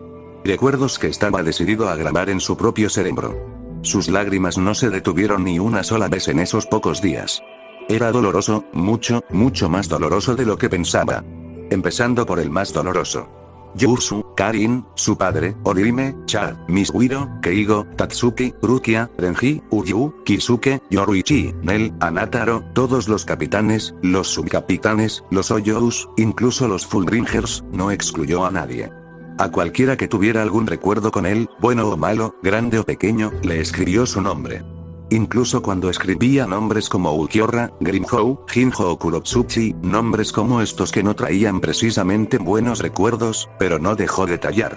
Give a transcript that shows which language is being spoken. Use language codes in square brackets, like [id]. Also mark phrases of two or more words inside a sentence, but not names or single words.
[es] Recuerdos que estaba decidido a grabar en su propio cerebro. Sus lágrimas no se detuvieron ni una sola vez en esos pocos días. Era doloroso, mucho, mucho más doloroso de lo que pensaba. Empezando por el más doloroso. Yusu, Karin, su padre, Orihime, Chad, Misuhiro, Keigo, Tatsuki, Rukia, Renji, Uryu, Kisuke, Yoruichi, Nel, Anataro, todos los capitanes, los subcapitanes, los Oyous, incluso los Fullbringers, no excluyó a nadie. A cualquiera que tuviera algún recuerdo con él, bueno o malo, grande o pequeño, le escribió su nombre. Incluso cuando escribía nombres como Ulquiorra, Grimhou, Jinjo o Kurotsuchi, nombres como estos que no traían precisamente buenos recuerdos, pero no dejó de tallar.